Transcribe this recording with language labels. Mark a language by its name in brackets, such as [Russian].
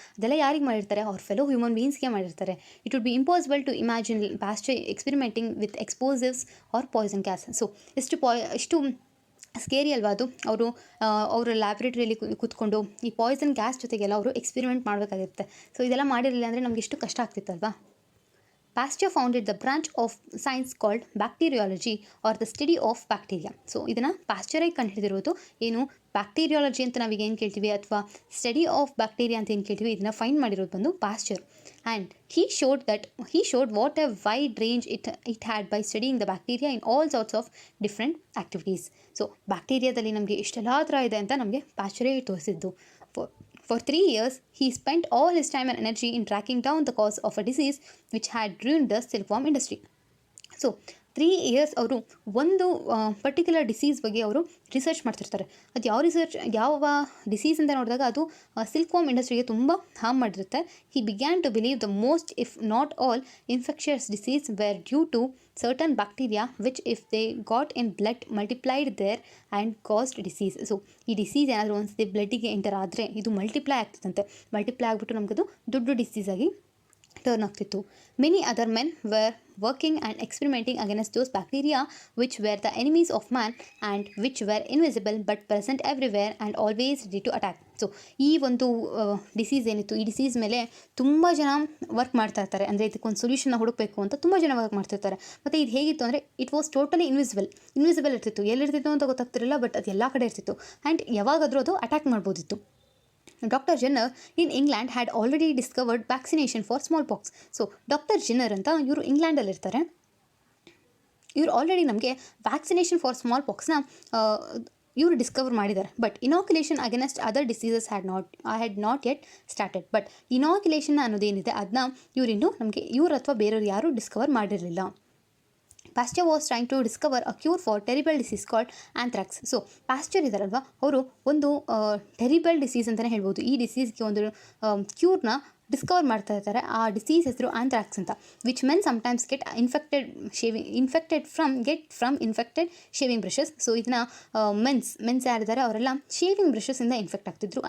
[Kannada] ಅದೆಲ್ಲ ಯಾರಿಗೆ ಮಾಡಿರ್ತಾರೆ, ಅವ್ರ ಫೆಲೋ ಹ್ಯೂಮನ್ ಬೀಯಿಂಗ್ಸ್ಗೆ ಮಾಡಿರ್ತಾರೆ. [English] It would be impossible to imagine Pasteur experimenting with explosives or poison gas. [Kannada] So ಎಷ್ಟು ಸ್ಕೇರಿ ಅಲ್ವಾ ಅದು. ಅವರ ಲ್ಯಾಬ್ರೇಟರಿಯಲ್ಲಿ ಕೂತ್ಕೊಂಡು ಈ ಪಾಯ್ಸನ್ ಗ್ಯಾಸ್ ಜೊತೆಗೆಲ್ಲ ಅವರು ಎಕ್ಸ್ಪೆರಿಮೆಂಟ್ ಮಾಡಬೇಕಾಗಿರುತ್ತೆ. ಸೊ ಇದೆಲ್ಲ ಮಾಡಿರಲಿಲ್ಲ ಅಂದರೆ ನಮಗೆ ಎಷ್ಟು ಕಷ್ಟ ಆಗ್ತಿತ್ತಲ್ವಾ. [English] Pasteur founded the branch of science called bacteriology or the study of bacteria. [Kannada] So ಇದನ್ನು ಪಾಸ್ಚರೇ ಕಂಡುಹಿಡಿದಿರೋದು. ಏನು ಬ್ಯಾಕ್ಟೀರಿಯಾಲಜಿ ಅಂತ ನಾವೀಗ ಏನು ಕೇಳ್ತೀವಿ ಅಥವಾ ಸ್ಟಡಿ ಆಫ್ ಬ್ಯಾಕ್ಟೀರಿಯಾ ಅಂತ ಏನು ಕೇಳ್ತೀವಿ, ಇದನ್ನು ಫೈಂಡ್ ಮಾಡಿರೋದು ಬಂದು Pasteur. [English] And he showed what a wide range it had by studying the bacteria in all sorts of different activities. [Kannada] So ಬ್ಯಾಕ್ಟೀರಿಯಾದಲ್ಲಿ ನಮಗೆ ಇಷ್ಟೆಲ್ಲ ಥರ ಇದೆ ಅಂತ ನಮಗೆ ಪಾಸ್ಚರೇ ತೋರಿಸಿದ್ದು. [English] For 3 years, he spent all his time and energy in tracking down the cause of a disease which had ruined the silkworm industry. [Kannada] So 3 years ಅವರು ಒಂದು particular disease ಬಗ್ಗೆ ಅವರು ರಿಸರ್ಚ್ ಮಾಡ್ತಿರ್ತಾರೆ. ಅದು ಯಾವ ಡಿಸೀಸ್ ಅಂತ ನೋಡಿದಾಗ ಅದು ಸಿಲ್ಕ್ವಾರ್ಮ್ ಇಂಡಸ್ಟ್ರಿಗೆ ತುಂಬ harm ಮಾಡಿರುತ್ತೆ. [English] He began to believe the most if not all infectious disease were due to certain bacteria which if they got in blood multiplied there and caused disease. [Kannada] So ಈ disease ಏನಾದರೂ ಒಂದ್ಸತಿ ಬ್ಲಡ್ಡಿಗೆ enter ಆದರೆ ಇದು multiply ಆಗ್ತಿತ್ತಂತೆ. Multiply ಆಗಿಬಿಟ್ಟು ನಮಗದು ದೊಡ್ಡ disease ಆಗಿ turn ಆಗ್ತಿತ್ತು. [English] Many other men were working and experimenting against those bacteria which were the enemies of man and which were invisible but present everywhere and always ready to attack. [Kannada] So ಈ ಒಂದು disease ಏನಿತ್ತು, ಈ disease ಮೇಲೆ ತುಂಬ ಜನ work ಮಾಡ್ತಾ ಇರ್ತಾರೆ. ಅಂದರೆ ಇದಕ್ಕೊಂದು ಸೊಲ್ಯೂಷನ್ನ ಹುಡುಕಬೇಕು ಅಂತ ತುಂಬ ಜನ ವರ್ಕ್ ಮಾಡ್ತಿರ್ತಾರೆ. ಮತ್ತು ಇದು ಹೇಗಿತ್ತು ಅಂದರೆ, [English] it was totally invisible [Kannada] ಇರ್ತಿತ್ತು. ಎಲ್ಲಿರ್ತಿತ್ತು ಅಂತ ಗೊತ್ತಾಗ್ತಿರಲಿಲ್ಲ, ಬಟ್ ಅದು ಎಲ್ಲ ಕಡೆ ಇರ್ತಿತ್ತು. ಆ್ಯಂಡ್ ಯಾವಾಗಾದರೂ ಅದು ಅಟ್ಯಾಕ್ ಮಾಡ್ಬೋದಿತ್ತು. [English] Dr. Jenner in England had already discovered vaccination for smallpox. [Kannada] So doctor Jenner ಅಂತ ಇವರು ಇಂಗ್ಲೆಂಡಲ್ಲಿರ್ತಾರೆ. ಇವರು ಆಲ್ರೆಡಿ ನಮಗೆ ವ್ಯಾಕ್ಸಿನೇಷನ್ ಫಾರ್ ಸ್ಮಾಲ್ ಪಾಕ್ಸ್ನ ಇವರು ಡಿಸ್ಕವರ್ ಮಾಡಿದ್ದಾರೆ. [English] But inoculation against other diseases had not yet started. [Kannada] But inoculation ಅನ್ನೋದೇನಿದೆ ಅದನ್ನ ಇವರು ಅಥವಾ ಬೇರೆಯವರು ಯಾರೂ ಡಿಸ್ಕವರ್ ಮಾಡಿರಲಿಲ್ಲ. [English] Pasteur was trying to discover a cure for terrible disease called anthrax. [Kannada] So Pasteur ಇದ್ದಾರಲ್ವ, ಅವರು ಒಂದು ಟೆರಿಬಲ್ ಡಿಸೀಸ್ ಅಂತಲೇ ಹೇಳ್ಬೋದು. ಈ ಡಿಸೀಸ್ಗೆ ಒಂದು ಕ್ಯೂರ್ನ ಡಿಸ್ಕವರ್ ಮಾಡ್ತಾ ಇರ್ತಾರೆ. ಆ ಡಿಸೀಸ್ ಹೆಸರು ಆಂಥ್ರಾಕ್ಸ್ ಅಂತ. [English] Which men sometimes get infected from infected shaving brushes. [Kannada] So ಇದನ್ನ ಮೆನ್ಸ್ ಯಾರಿದ್ದಾರೆ ಅವರೆಲ್ಲ ಶೇವಿಂಗ್ ಬ್ರಷಸ್ಸಿಂದ ಇನ್ಫೆಕ್ಟ್ ಆಗ್ತಿದ್ರು.